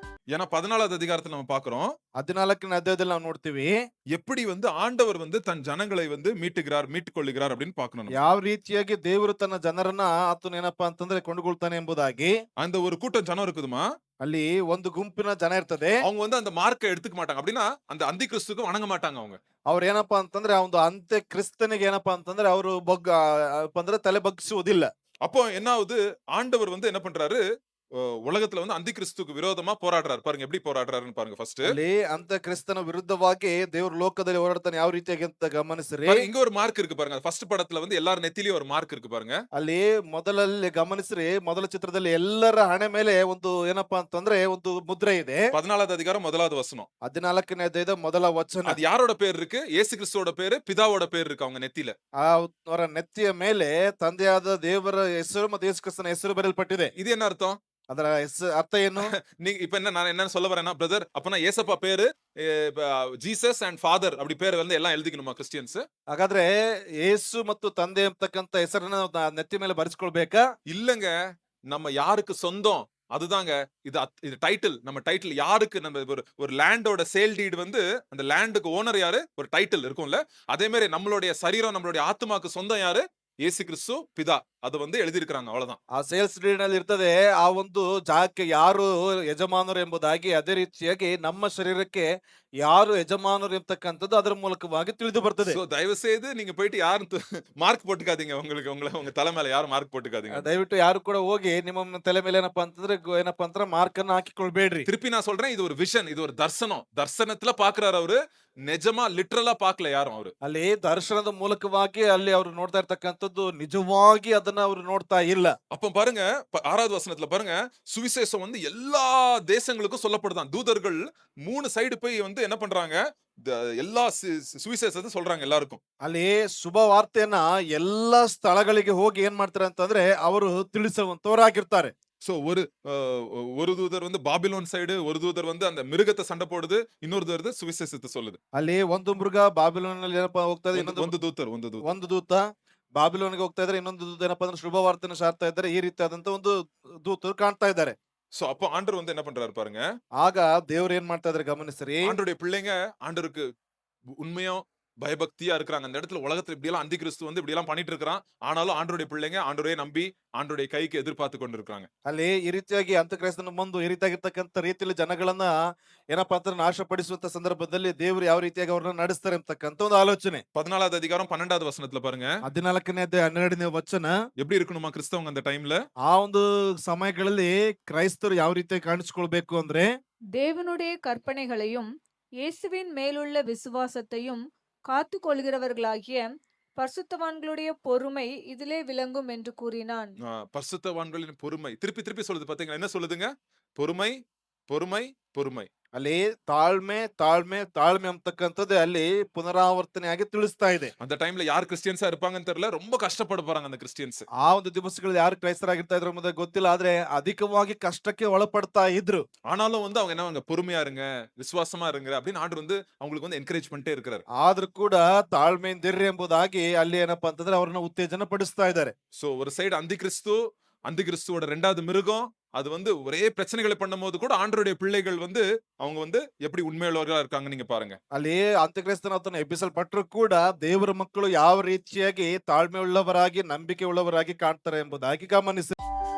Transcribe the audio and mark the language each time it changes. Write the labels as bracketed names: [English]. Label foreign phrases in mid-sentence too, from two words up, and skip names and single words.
[Tamil] ஏன்னா 14வது அதிகாரத்துல நம்ம பார்க்கிறோம். [Kannada] 14ನೇ ಅಧ್ಯಾಯದಲ್ಲಿ ನಾವು ನೋಡ್ತೀವಿ [Tamil] எப்படி வந்து ஆண்டவர் வந்து தன் ஜனங்களை வந்து மீட்டுகிறார், மீட்டுக் கொள்ளுகிறார் அப்படின்னு பார்க்கணும் நம்ம. [Kannada] ಯಾವ ರೀತಿಯಾಗಿ ದೇವರು ತನ್ನ ಜನರನ್ನ ಆತನು ಏನಪ್ಪಾ ಅಂತಂದ್ರೆ ಕೊಂಡುಕೊಳ್ತಾನೆ ಎಂಬುದಾಗಿ. [Tamil] அந்த ஒரு கூட்டம் ஜனம் இருக்குதுமா, [Kannada] ಅಲ್ಲಿ ಒಂದು ಗುಂಪಿನ ಜನ ಇರ್ತದೆ. [Tamil] அவங்க வந்து அந்த மார்க்க எடுத்துக்க மாட்டாங்க. அப்படின்னா அந்த அந்தி கிறிஸ்துக்கு வணங்க மாட்டாங்க அவங்க. [Kannada] ಅವ್ರು ಏನಪ್ಪಾ ಅಂತಂದ್ರೆ ಆ ಒಂದು ಅಂತ್ಯ ಕ್ರಿಸ್ತನಿಗೆ ಏನಪ್ಪಾ ಅಂತಂದ್ರೆ ಅವರು ಅಂದ್ರೆ ತಲೆ ಬಗ್ಗಿಸುವುದಿಲ್ಲ. [Tamil] அப்போ என்ன ஆகுது? ஆண்டவர் வந்து என்ன பண்றாரு? உலகத்துல வந்து அந்தி கிறிஸ்துக்கு விரோதமா போராடுறாரு. பாருங்க எப்படி போராடுறாருன்னு பாருங்க ஃபர்ஸ்ட். [Kannada] ಅಲ್ಲಿ ಅಂತ್ಯ ಕ್ರಿಸ್ತನ ವಿರುದ್ಧವಾಗಿ ದೇವರು ಲೋಕದಲ್ಲಿ ಹೋರಾಡ್ತಾನೆ ಯಾವ ರೀತಿಯಾಗಿ ಅಂತ ಗಮನಿಸ್ರಿ. [Tamil] பாருங்க இங்க ஒரு மார்க் இருக்கு பாருங்க. ஃபர்ஸ்ட் படத்துல வந்து எல்லார் நெத்திலயும் ஒரு மார்க் இருக்கு பாருங்க. [Kannada] ಅಲ್ಲಿ ಮೊದಲಲ್ಲಿ ಗಮನಿಸ್ರಿ, ಮೊದಲ ಚಿತ್ರದಲ್ಲಿ ಎಲ್ಲರ ಹಣೆ ಮೇಲೆ ಒಂದು ಏನಪ್ಪಾ ಅಂತಂದ್ರೆ ಒಂದು ಮುದ್ರೆ ಇದೆ. [Tamil] 14வது அதிகாரம் 1வது வசனம். [Kannada] 14ನೇ ಅಧ್ಯಾಯದ ಮೊದಲ ವಚನ. [Tamil] அது யாரோட பேர் இருக்கு? இயேசு கிறிஸ்துவோட பேரு, பிதாவோட பேர் இருக்கு அவங்க நெத்தியில. [Kannada] ಅವರ ನೆತ್ತಿಯ ಮೇಲೆ ತಂದೆಯಾದ ದೇವರ ಹೆಸರು ಮತ್ತು ಯೇಸು ಕ್ರಿಸ್ತನ ಹೆಸರು ಬರೆಯಲ್ಪಟ್ಟಿದೆ. [Tamil] இது என்ன அர்த்தம்? [Kannada] ಅದರ ಅರ್ಥ ಏನು? [Tamil] நீங்க இப்ப என்ன நான் என்ன சொல்ல வரேன்னா, பிரதர் அப்பனா ஏசப்பா பேரு [English] Jesus and Father [Tamil] அப்படி பேர் வந்து எல்லாம் எழுதிக்கணுமா கிறிஸ்டியன்ஸ்? [Kannada] ಹಾಗಾದ್ರೆ ಯೇಸು ಮತ್ತು ತಂದೆ ಅಂತಕ್ಕಂತ ಹೆಸರನ್ನ ನೆತ್ತಿ ಮೇಲೆ ಬರೆಸ್ಕೊಳ್ಬೇಕಾ? [Tamil] இல்லங்க. நம்ம யாருக்கு சொந்தம் அதுதாங்க. இது டைட்டில். நம்ம டைட்டில் யாருக்கு நம்ம ஒரு லேண்டோட [English] sale deed [Tamil] வந்து அந்த லேண்டுக்கு ஓனர் யாரு? ஒரு டைட்டில் இருக்கும்ல. அதே மாதிரி நம்மளுடைய சரீரம், நம்மளுடைய ஆத்துமாக்கு சொந்தம் யாரு? இயேசு கிறிஸ்து பிதா. அது வந்து எழுதியிருக்காங்க அவ்வளவுதான். [Kannada] ಆ [English] sales deed [Kannada] ನಲ್ಲಿ ಇರ್ತದೆ ಆ ಒಂದು ಜಾಗಕ್ಕೆ ಯಾರು ಯಜಮಾನರು ಎಂಬುದಾಗಿ. ಅದೇ ರೀತಿಯಾಗಿ ನಮ್ಮ ಶರೀರಕ್ಕೆ ಯಾರು ಯಜಮಾನರು ಎಂಬತಕ್ಕಂಥದ್ದು ಅದರ ಮೂಲಕವಾಗಿ ತಿಳಿದು ಬರ್ತದೆ. [Tamil] சோ தயவு செய்து நீங்க போயிட்டு யாரும் மார்க் போட்டுக்காதீங்க. உங்க தலை மேல யாரும் மார்க் போட்டுக்காதீங்க. [Kannada] ದಯವಿಟ್ಟು ಯಾರು ಕೂಡ ಹೋಗಿ ನಿಮ್ಮ ತಲೆ ಮೇಲೆ ಏನಪ್ಪಾ ಅಂತಂದ್ರೆ ಮಾರ್ಕ್ ಅನ್ನ ಹಾಕಿಕೊಳ್ಬೇಡ್ರಿ. [Tamil] திருப்பி நான் சொல்றேன், இது ஒரு விஷன், இது ஒரு தர்சனம். தர்சனத்துல பாக்குறாரு அவரு. நிஜமா லிட்டரலா பாக்கல யாரும் அவரு. [Kannada] ಅಲ್ಲಿ ದರ್ಶನದ ಮೂಲಕವಾಗಿ ಅಲ್ಲಿ ಅವರು ನೋಡ್ತಾ ಇರ್ತಕ್ಕಂಥದ್ದು ನಿಜವಾಗಿ ಅದನ್ನ ಅವರು ನೋಡ್ತಾ ಇಲ್ಲ. [Tamil] அப்ப பாருங்க 6வது வசனத்துல பாருங்க, சுவிசேஷம் வந்து எல்லா தேசங்களுக்கும் சொல்லப்படுதான். தூதர்கள் 3 சைடு போய் வந்து என்ன பண்றாங்க? எல்லா சுவிசேஷத்தை சொல்றாங்க எல்லாருக்கும். [Kannada] ಅಲ್ಲಿ ಶುಭ ವಾರ್ತೆಯನ್ನ ಎಲ್ಲಾ ಸ್ಥಳಗಳಿಗೆ ಹೋಗಿ ಏನ್ ಮಾಡ್ತಾರೆ ಅಂತಂದ್ರೆ ಅವರು ತಿಳಿಸುವಂತವರಾಗಿರ್ತಾರೆ. [Tamil] சோ ஒரு தூதர் வந்து பாபிலோன் சைடு, ஒரு தூதர் வந்து அந்த மிருகத்தை சண்டை போடுது, இன்னொரு தூதர் சுவிசேஷத்தை சொல்லுது. [Kannada] ಅಲ್ಲಿ ಒಂದು ಮೃಗ ಬಾಬಿಲೋನ್ ನಲ್ಲಿ ಏನಪ್ಪಾ ಹೋಗ್ತಾ ಇದೆ, ಒಂದು ದೂತ ಬಾಬಿಲೋನ್ಗೆ ಹೋಗ್ತಾ ಇದ್ದಾರೆ, ಇನ್ನೊಂದು ದೂತ ಏನಪ್ಪಾ ಅಂದ್ರೆ ಶುಭ ವಾರ್ತೆಯನ್ನು ಸಾರ್ತಾ ಇದ್ದಾರೆ. ಈ ರೀತಿಯಾದಂತ ಒಂದು ದೂತರು ಕಾಣ್ತಾ ಇದ್ದಾರೆ. [Tamil] சோ அப்போ ஆண்டவர் வந்து என்ன பண்றாரு பாருங்க. [Kannada] ಆಗ ದೇವರು ಏನ್ ಮಾಡ್ತಾ ಇದ್ದಾರೆ ಗಮನಿಸ್ರಿ. [Tamil] ஆண்டவருடைய பிள்ளைங்க ஆண்டவருக்கு உண்மையா பயபக்தியா இருக்கிறாங்க. அந்த இடத்துல உலகத்துல இப்படி எல்லாம் அந்தி கிறிஸ்து வந்து இப்படி எல்லாம் பண்ணிட்டு இருக்கான். ஆனாலும் ஆண்டவருடைய பிள்ளைங்க ஆண்டவரே நம்பி ஆண்டவருடைய கைக்கு எதிர்பார்த்து கொண்டிருக்காங்க. [Kannada] ಅಲ್ಲಿ ಈ ರೀತಿಯಾಗಿ ಅಂತಕ್ರಿಸ್ತನ ಮುಂದೆ ಈ ರೀತಿಯಾಗಿರ್ತಕ್ಕಂಥ ರೀತಿಯಲ್ಲಿ ಜನಗಳನ್ನ ಏನಪ್ಪಾ ಅಂತ ನಾಶಪಡಿಸುವಂತ ಸಂದರ್ಭದಲ್ಲಿ ದೇವರು ಯಾವ ರೀತಿಯಾಗಿ ಅವ್ರನ್ನ ನಡೆಸ್ತಾರೆ ಅಂತಕ್ಕಂಥ ಒಂದು ಆಲೋಚನೆ. [Tamil] 14வது அதிகாரம் 12வது வசனத்துல பாருங்க. [Kannada] 14ನೇ ಅಧ್ಯಾಯ 12ನೇ ವಚನ. [Tamil] எப்படி இருக்கணுமா கிறிஸ்தவங்க அந்த டைம்ல? [Kannada] ಆ ಒಂದು ಸಮಯಗಳಲ್ಲಿ ಕ್ರೈಸ್ತರು ಯಾವ ರೀತಿಯಾಗಿ ಕಾಣಿಸಿಕೊಳ್ಬೇಕು ಅಂದ್ರೆ, [Tamil] தேவனுடைய கற்பனைகளையும் இயேசுவின் மேலுள்ள விசுவாசத்தையும் காத்து கொள்கிறவர்களாகிய பரிசுத்தவான்களுடைய பொறுமை இதிலே விளங்கும் என்று கூறினான். பரிசுத்தவான்களின் பொறுமை திருப்பி திருப்பி சொல்லுது பாத்தீங்களா? என்ன சொல்லுதுங்க? பொறுமை, பொறுமை, பொறுமை. [Kannada] ಅಲ್ಲಿ ತಾಳ್ಮೆ ತಾಳ್ಮೆ ತಾಳ್ಮೆ ಅಂತಕ್ಕಂಥದ್ದು ಅಲ್ಲಿ ಪುನರಾವರ್ತನೆಯಾಗಿ ತಿಳಿಸ್ತಾ ಇದೆ. [Tamil] அந்த டைம்ல யார் கிறிஸ்டியன்ஸா இருப்பாங்கன்னு தெரியல. ரொம்ப ಕಷ್ಟಪಡ போறாங்க அந்த கிறிஸ்டியன்ஸ். [Kannada] ಆ ಒಂದು ದಿವಸಗಳಲ್ಲಿ ಯಾರು ಕ್ರೈಸ್ತರಾಗಿರ್ತಾ ಇದ್ರು ಎಂಬುದು ಗೊತ್ತಿಲ್ಲ. ಆದ್ರೆ ಅಧಿಕವಾಗಿ ಕಷ್ಟಕ್ಕೆ ಒಳಪಡ್ತಾ ಇದ್ರು. [Tamil] ஆனாலும் வந்து அவங்க என்ன பொறுமையா இருங்க, விசுவாசமா இருங்க அப்படின்னு ஆண்டவர் வந்து அவங்களுக்கு வந்து என்கரேஜ் பண்ணிட்டே இருக்காரு. [Kannada] ಆದ್ರೂ ಕೂಡ ತಾಳ್ಮೆಯಿಂದಿರ್ರಿ ಎಂಬುದಾಗಿ ಅಲ್ಲಿ ಏನಪ್ಪಾ ಅಂತಂದ್ರೆ ಅವ್ರನ್ನ ಉತ್ತೇಜನ ಪಡಿಸ್ತಾ ಇದ್ದಾರೆ. [Tamil] சோ ஒரு சைடு அந்தி கிறிஸ்துவோட 2வது மிருகம் அது வந்து ஒரே பிரச்சனைகளை பண்ணும்போது கூட ஆண்டவருடைய பிள்ளைகள் வந்து அவங்க வந்து எப்படி உண்மையுள்ளவர்களா இருக்காங்க நீங்க பாருங்க. [Kannada] ಅಲ್ಲಿ ಅಂತ್ಯಕ್ರಿಸ್ತನ ಎಬ್ಬಿಸಲ್ಪಟ್ಟರು ಕೂಡ ದೇವರ ಮಕ್ಕಳು ಯಾವ ರೀತಿಯಾಗಿ ತಾಳ್ಮೆ ಉಳ್ಳವರಾಗಿ ನಂಬಿಕೆ ಉಳ್ಳವರಾಗಿ ಕಾಣ್ತಾರೆ ಎಂಬುದಾಗಿ ಗಮನಿಸಿ.